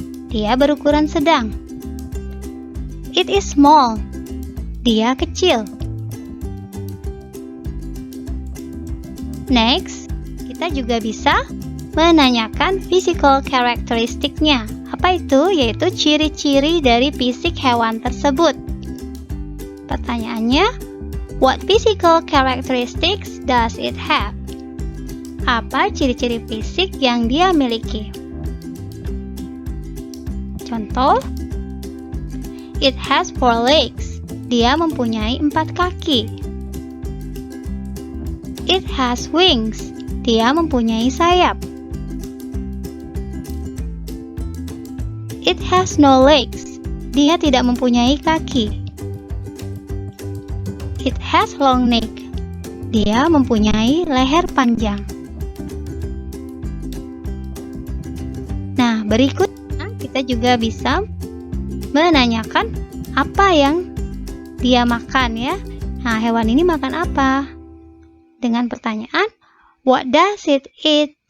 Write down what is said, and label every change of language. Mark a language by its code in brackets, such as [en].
[id] Dia berukuran sedang. [en] It is small. [id] Dia kecil. Next, kita juga bisa menanyakan physical characteristic-nya. Apa itu? Yaitu ciri-ciri dari fisik hewan tersebut. Pertanyaannya, [en] what physical characteristics does it have? [id] Apa ciri-ciri fisik yang dia miliki? Contoh, [en] it has 4 legs. [id] Dia mempunyai 4 kaki. [en] It has wings. [id] Dia mempunyai sayap. [en] It has no legs. [id] Dia tidak mempunyai kaki. [en] It has long neck. [id] Dia mempunyai leher panjang. Nah, berikutnya kita juga bisa menanyakan apa yang dia makan ya. Nah, hewan ini makan apa? Dengan pertanyaan, [en] what does it eat?